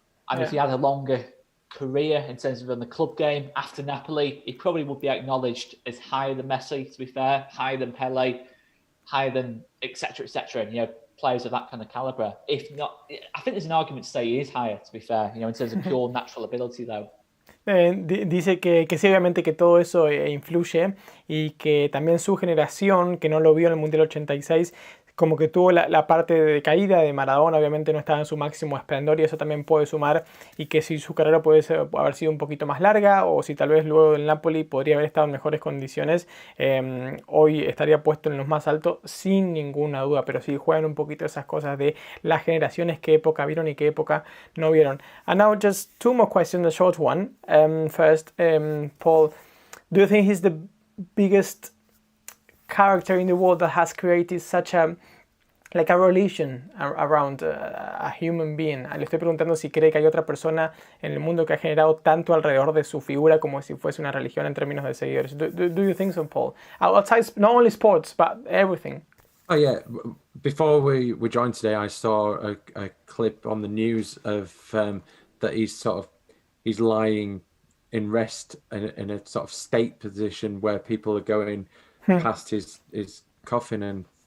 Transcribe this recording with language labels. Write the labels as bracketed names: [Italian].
[English] And if he had a longer career in terms of in the club game after Napoli, he probably would be acknowledged as higher than Messi, to be fair, higher than Pele, higher than etc. Players of that kind of caliber. If not, I think there's an argument to say he is higher, to be fair, in terms of pure natural ability though. [Spanish] Dice que sí, obviamente que todo eso influye y que también su generación, que no lo vio en el Mundial 86, como que tuvo la parte de caída de Maradona, obviamente no estaba en su máximo esplendor y eso también puede sumar, y que si su carrera puede haber sido un poquito más larga o si tal vez luego del Napoli podría haber estado en mejores condiciones, hoy estaría puesto en los más altos sin ninguna duda, pero sí juegan un poquito esas cosas de las generaciones, qué época vieron y qué época no vieron. [English] And now just 2 more questions, a short one. First, Paul, do you think he's the biggest character in the world that has created such a religion around a human being? [Spanish] Le estoy preguntando si cree que hay otra persona en el mundo que ha generado tanto alrededor de su figura como si fuese una religión en términos de seguidores. [English] Do you think so, Paul? Outside not only sports, but everything. Oh yeah. Before we joined today, I saw a clip on the news of that he's lying in rest in a sort of state position where people are going past his coffin and